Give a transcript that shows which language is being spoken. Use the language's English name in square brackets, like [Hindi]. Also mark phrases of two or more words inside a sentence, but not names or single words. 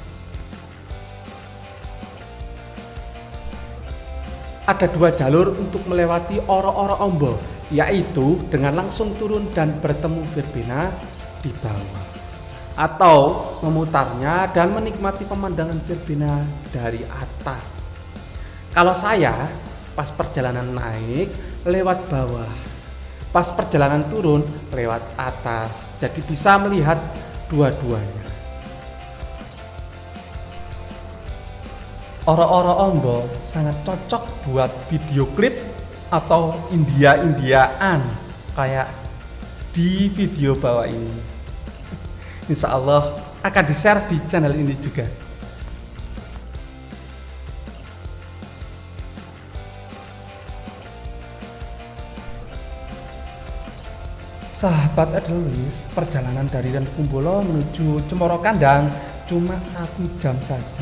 [Indonesian] Ada 2 jalur untuk melewati Oro-Oro Ombo, yaitu dengan langsung turun dan bertemu verbena di bawah, atau memutarnya dan menikmati pemandangan verbena dari atas. Kalau saya pas perjalanan naik lewat bawah, pas perjalanan turun lewat atas, jadi bisa melihat dua-duanya. Oro-Oro Ombo sangat cocok buat video klip atau India-Indiaan kayak di video bawah ini. Insya Allah akan di-share di channel ini juga. Sahabat Edelweiss, perjalanan dari Ranukumbolo menuju Cemoro Kandang cuma 1 jam saja.